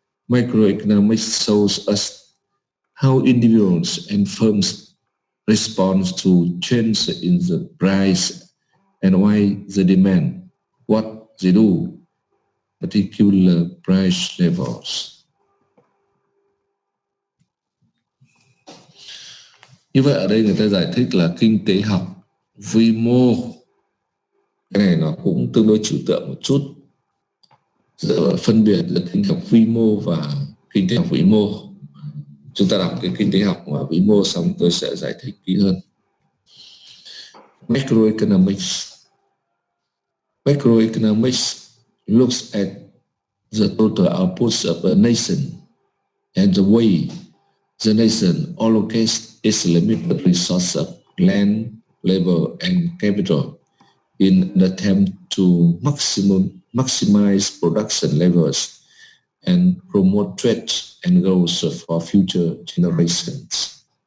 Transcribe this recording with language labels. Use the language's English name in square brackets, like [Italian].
[English] Microeconomics shows us how individuals and firms respond to change in the price and why they demand what they do, particular price levels. [Vietnamese] Như vậy ở đây người ta giải thích là kinh tế học vi mô. Cái này nó cũng tương đối trừu tượng một chút, phân biệt giữa kinh tế học vi mô và kinh tế học vĩ mô. Chúng ta đọc cái kinh tế học và vĩ mô xong tôi sẽ giải thích kỹ hơn. Macroeconomics [English] Macroeconomics looks at the total outputs of a nation and the way the nation allocates its limited resources of land, labor, and capital in an attempt to maximize production levels and promote trade and growth for future generations.